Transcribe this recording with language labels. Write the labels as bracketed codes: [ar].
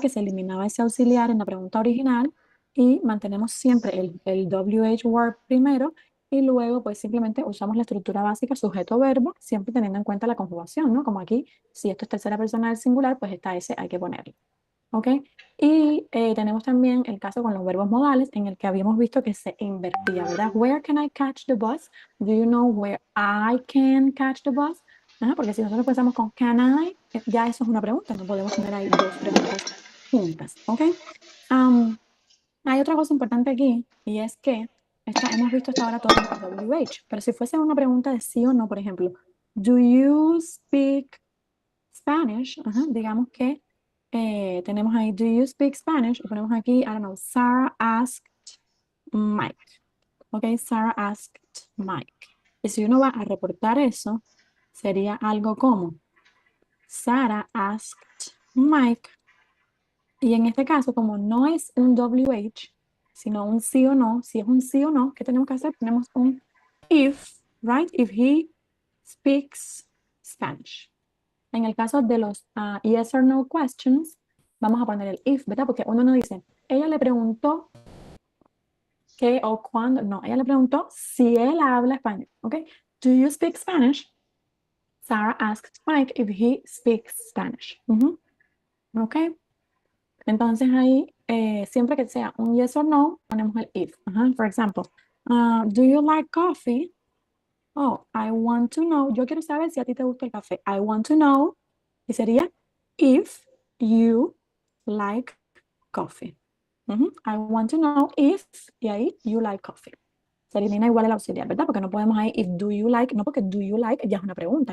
[es] Que se eliminaba ese auxiliar en la pregunta original y mantenemos siempre el WH word primero y luego pues simplemente usamos la estructura básica sujeto-verbo, siempre teniendo en cuenta la conjugación, ¿no? Como aquí, si esto es tercera persona del singular, pues esta S hay que ponerlo. ¿Ok? Y tenemos también el caso con los verbos modales en el que habíamos visto que se invertía, ¿verdad? [en] Where can I catch the bus? Do you know where I can catch the bus? [es] Ajá, porque si nosotros pensamos con can I, ya eso es una pregunta, no podemos tener ahí dos preguntas juntas, ¿ok? Hay otra cosa importante aquí y es que hemos visto hasta ahora todo con el WH, pero si fuese una pregunta de sí o no, por ejemplo, [en] do you speak Spanish? [es] Ajá, digamos que tenemos ahí, [en] do you speak Spanish? [es] Y ponemos aquí, [en] I don't know, Sarah asked Mike. [es] Ok, [en] Sarah asked Mike. [es] Y si uno va a reportar eso, sería algo como, Sarah asked Mike. Y en este caso, como no es un WH, sino un sí o no, si es un sí o no, ¿qué tenemos que hacer? Tenemos un [en] if, right? If he speaks Spanish. [es] En el caso de los [en] yes or no questions, [es] vamos a poner el if, ¿verdad? Porque uno no dice, ella le preguntó qué o cuándo. No, ella le preguntó si él habla español, ¿ok? [en] Do you speak Spanish? Sarah asked Mike if he speaks Spanish. [es] ¿Ok? Entonces ahí, siempre que sea un [en] yes or no, [es] ponemos el if. [en] For example, do you like coffee? Oh, I want to know. [es] Yo quiero saber si a ti te gusta el café. [en] I want to know. [es] Y sería [en] if you like coffee. I want to know if, [es] y ahí, [en] you like coffee. [es] Se elimina igual el auxiliar, ¿verdad? Porque no podemos ahí, [en] if do you like, [es] no, porque do you like ya es una pregunta.